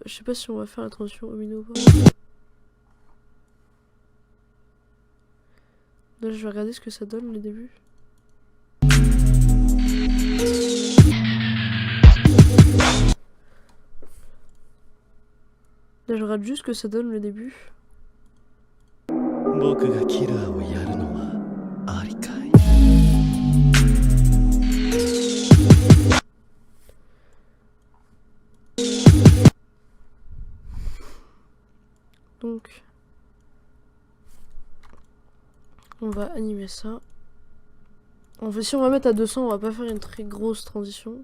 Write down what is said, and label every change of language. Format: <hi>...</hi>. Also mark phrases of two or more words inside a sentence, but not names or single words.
<fr>Je sais pas si on va faire la transition omino ou pas. Là je vais regarder ce que ça donne le début. Là je regarde juste ce que ça donne le début.</fr> <ja>僕がキラーをやるのはありかい。</ja> <fr>Donc on va animer ça. Si on va mettre à 200, on va pas faire une très grosse transition.</fr>